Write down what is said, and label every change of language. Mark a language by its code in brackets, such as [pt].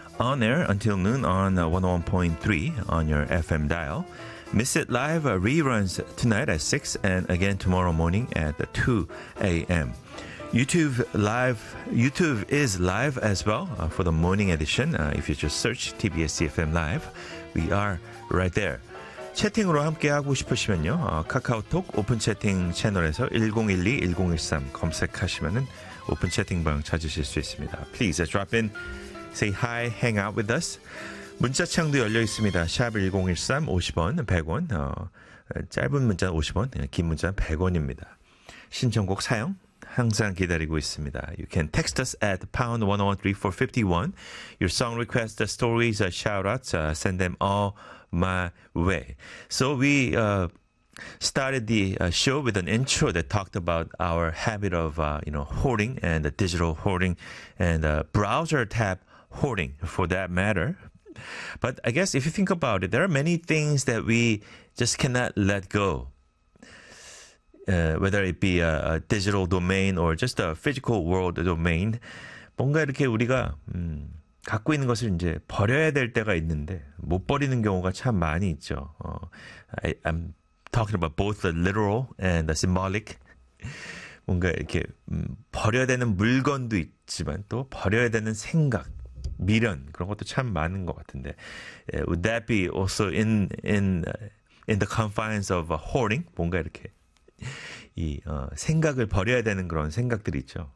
[en] On air until noon on 101.3 on your FM dial. Miss It Live reruns tonight at 6 and again tomorrow morning at 2 a.m. YouTube is live as well for the morning edition. If you just search TBS CFM Live, we are right there. [ko] 채팅으로 함께하고 싶으시면요. 카카오톡 오픈 채팅 채널에서 1012-1013 검색하시면 오픈 채팅방 찾으실 수 있습니다. [en] Please drop in, say hi, hang out with us. [ko] 문자창도 열려있습니다. 샵 1013, 50원, 100원, 짧은 문자 50원, 긴 문자 100원입니다. 신청곡 사용 항상 기다리고 있습니다. [en] You can text us at #1013451. Your song requests, the stories, shoutouts, send them all my way. So we started the show with an intro that talked about our habit of hoarding and the digital hoarding and browser tab hoarding for that matter. But I guess if you think about it, there are many things that we just cannot let go. Whether it be a digital domain or just a physical world domain, [ko] 뭔가 이렇게 우리가 갖고 있는 것을 이제 버려야 될 때가 있는데 못 버리는 경우가 참 많이 있죠. [en] I'm talking about both the literal and the symbolic. [ko] 뭔가 이렇게 버려야 되는 물건도 있지만 또 버려야 되는 생각, 미련 그런 것도 참 많은 것 같은데. [en] Would that be also in the confines of hoarding? [ko] 뭔가 이렇게 이 생각을 버려야 되는 그런 생각들이 있죠.